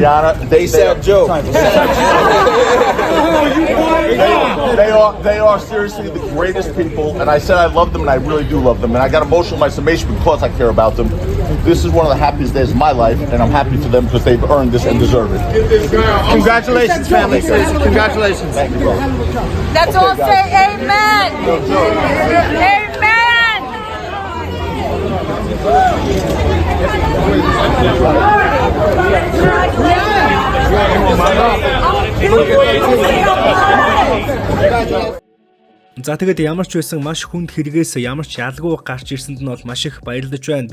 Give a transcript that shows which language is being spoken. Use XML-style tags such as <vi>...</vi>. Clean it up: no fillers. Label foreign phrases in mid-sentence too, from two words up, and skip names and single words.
<en>Rihanna, they are seriously the greatest people, and I said I love them, and I really do love them, and I got emotional in my summation because I care about them. This is one of the happiest days of my life, and I'm happy for them because they've earned this and deserve it. Congratulations, family. Congratulations. Thank you, bro. Let's all say amen. Amen.</en> <mn>За тэгээд ямар ч байсан маш хүнд хэрэгээс ямар ч ялгуу гарч ирсэнд нь бол маш их баярлаж байна.</mn>